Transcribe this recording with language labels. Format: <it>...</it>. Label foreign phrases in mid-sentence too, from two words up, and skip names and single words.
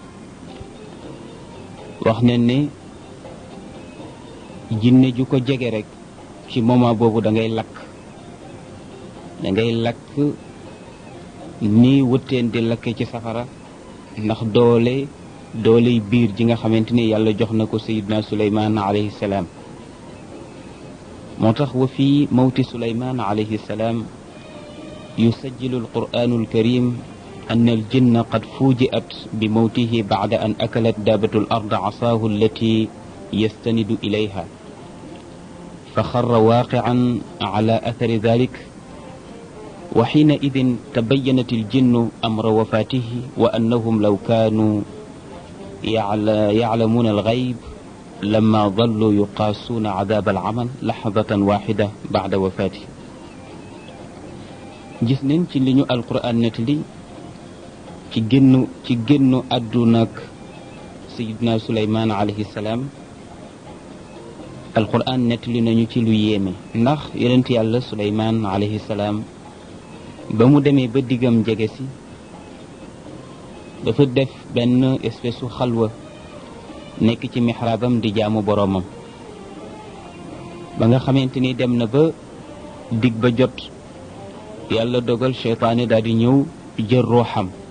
<wo>wax nañ ne jinne ju ko jege rek ci moment boobu da ngay lakk ni wëtteen di lakke ci safara ndax dooley biir ji nga xamante ni yàlla jox na ko sayidna Suleymaan alayhi salaam moo tax</wo> <ar>وفي موت سليمان عليه السلام يسجل القرآن الكريم أن الجن قد فوجئت بموته بعد أن أكلت دابة الأرض عصاه التي يستند إليها فخر واقعا على أثر ذلك وحينئذ تبينت الجن أمر وفاته وأنهم لو كانوا يعلمون الغيب لما ظلوا يقاسون عذاب العمل لحظة واحدة بعد وفاته</ar> <wo>gis nañ ci li ñu alquran nettali ci génnu àdduna ak sayidna Suleymaan</wo> <ar>عليه السلام</ar> <wo>alquran nettali nañu ci lu yéeme ndax yonent yàlla Suleymaan</wo> <ar>عليه السلام</ar> <wo>ba mu demee ba diggam jege si dafa def benn espèce su xalwa nekk ci mixraabam di jaamu boroomam ba nga xamante ni dem na ba dig ba jot yàlla dogal seytaane daal di ñëw jël ruuxam.</wo>